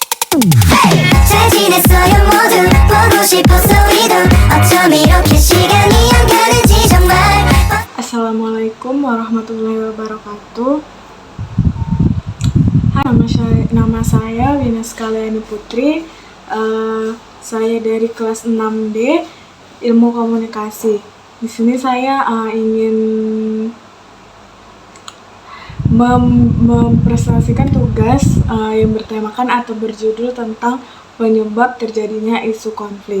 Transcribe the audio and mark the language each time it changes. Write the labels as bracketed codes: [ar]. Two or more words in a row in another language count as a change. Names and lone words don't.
[ko] 잘 지냈어요 모두 보고 싶었어 우리도 어쩜 이렇게 시간이 안 가는지 정말. [ar] السلام عليكم ورحمة الله وبركاته. [id] Hai, nama saya Winas Kalyani Putri. Saya dari kelas 6D Ilmu Komunikasi. Di sini saya ingin mempresentasikan tugas yang bertemakan atau berjudul tentang penyebab terjadinya isu konflik.